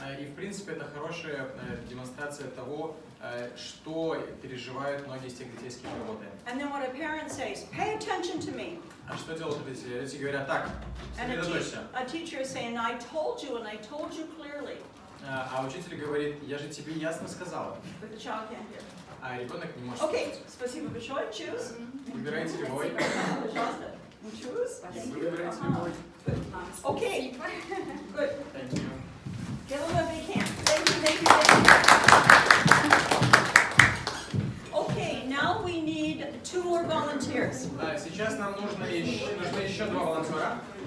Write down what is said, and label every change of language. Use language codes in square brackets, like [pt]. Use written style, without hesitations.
[ru] И в принципе это хорошая демонстрация того, что переживают многие из тех детей, с кем мы работаем. [en] And then what a parent says, pay attention to me. [ru] А что делают родители? Родители говорят так, [en] And [ru] сосредоточься. [en] a teacher is saying, I told you and I told you clearly. [ru] А учитель говорит, я же тебе ясно сказала. [en] But the child can't hear. [ru] А ребенок не может [en] Okay, [ru] слушать. спасибо большое. [en] Choose. [ru] Выбирайте любой. Пожалуйста. [en] Choose. [ru] Вы выбираете любой. [en] Okay, good. Thank you. Give them a big hand. Thank you, thank you, thank you. Okay, now we need 2 more volunteers. [ru] Сейчас нам нужно еще 2 волонтера.